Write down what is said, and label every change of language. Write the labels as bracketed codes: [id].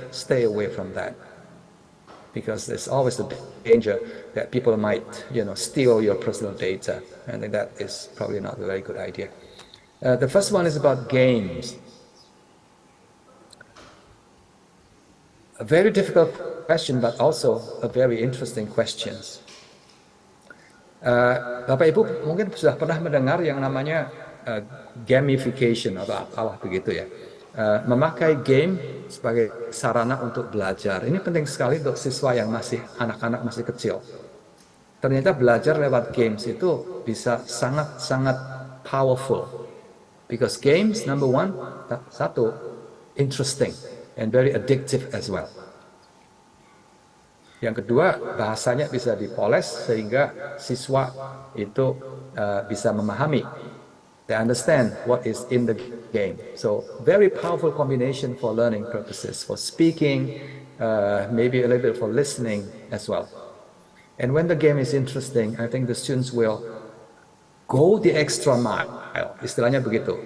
[en] Stay away from that. Because there's always the danger that people might steal your personal data. I think that is probably not a very good idea. The first one is about games. A very difficult question, but also a very interesting question. [id] Bapak Ibu mungkin sudah pernah mendengar yang namanya gamification atau apalah begitu ya. Memakai game sebagai sarana untuk belajar. Ini penting sekali untuk siswa yang anak-anak masih kecil. Ternyata belajar lewat games itu bisa sangat-sangat powerful. [en] Because games, number one, [id] satu, [en] interesting and very addictive as well. [id] Yang kedua, bahasanya bisa dipoles sehingga siswa itu bisa memahami. [en] They understand what is in the game. So, very powerful combination for learning purposes, for speaking, maybe a little bit for listening as well. And when the game is interesting, I think the students will go the extra mile. [id] Istilahnya begitu.